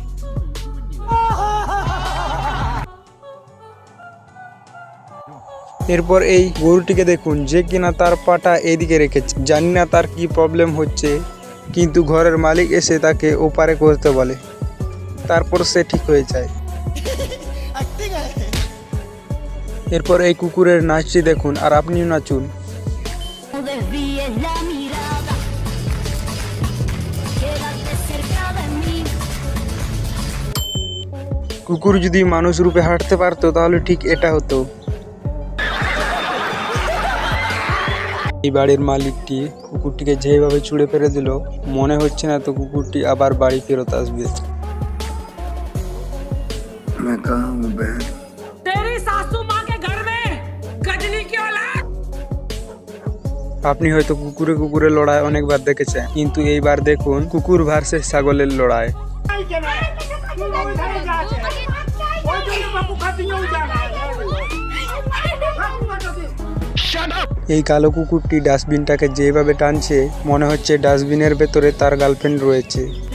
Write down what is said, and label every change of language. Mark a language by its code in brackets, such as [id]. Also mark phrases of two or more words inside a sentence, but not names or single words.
[bn] এরপর এই গরুটিকে দেখুন, যে কিনা তার পাটা এদিকে রেখেছে। জানি না তার কি প্রবলেম হচ্ছে, কিন্তু ঘরের মালিক এসে তাকে ওপারে করতে বলে, তারপর সে ঠিক হয়ে যায়। এরপর এই কুকুরের নাচটি দেখুন, আর আপনিও নাচুন। [es] desvíes la mirada, quédate cerca de mí. [bn] কুকুর যদি মানুষ রূপে হাঁটতে পারতো তাহলে ঠিক এটা হতো। এই বাড়ির মালিকটি কুকুরটিকে যেভাবে ছুঁড়ে ফেলে দিল, মনে হচ্ছে না তো কুকুরটি আবার বাড়ি ফেরত আসবে। [hi] तेरी सासू माँ के घर में गजनी की औलाद। [bn] আপনি হয়তো কুকুরে কুকুরে লড়াই অনেকবার দেখেছেন, কিন্তু এইবার দেখুন কুকুর ভার্সেস ছাগলের লড়াই। এই কালো কুকুরটি ডাস্টবিনটাকে যেভাবে টানছে, মনে হচ্ছে ডাস্টবিনের ভেতরে তার গার্লফ্রেন্ড রয়েছে।